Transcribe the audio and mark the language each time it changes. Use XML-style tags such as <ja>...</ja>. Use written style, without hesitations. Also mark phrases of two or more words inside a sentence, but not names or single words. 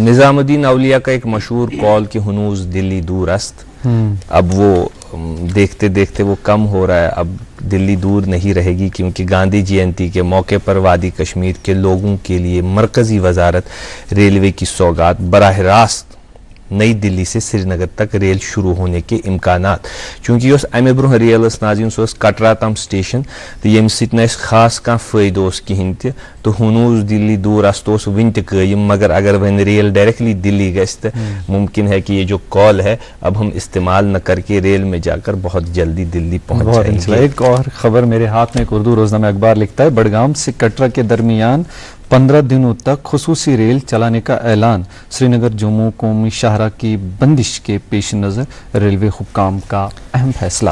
<ur>نظام الدین اولیاء کا ایک مشہور قول کہ</ur> <fa>ہنوز دلی دور است</fa> <ur>اب وہ دیکھتے دیکھتے وہ کم ہو رہا ہے اب دلی دور نہیں رہے گی کیونکہ گاندھی جینتی کے موقع پر وادی کشمیر کے لوگوں کے لیے مرکزی وزارت ریلوے کی سوگات براہ راست نئی دلی سے سری نگر تک ریل شروع ہونے کے امکانات چونکہ یہ</ur> <ks>امہ برہ ریل ناظرین سہ کٹرا تام سٹیشن تو یم سۭتۍ خاص کانٛہہ فٲیدٕ کہین تہ تو</ks> <fa>ہنوز دلی دور است</fa> <ks>ون تہ قٲیِم مگر اگر ون ریل ڈائریکٹلی دلی گژھِ</ks> <ur>تو ممکن ہے کہ یہ جو کال ہے اب ہم استعمال نہ کر کے ریل میں جا کر بہت جلدی دلی پہنچ جائیں گے ایک اور خبر میرے ہاتھ میں ایک اردو روزنامہ اخبار لکھتا ہے بڑگام سے کٹرا کے درمیان 15 دنوں تک خصوصی ریل چلانے کا اعلان سری نگر جموں قومی شاہراہ کی بندش کے پیش نظر ریلوے حکام کا اہم فیصلہ</ur>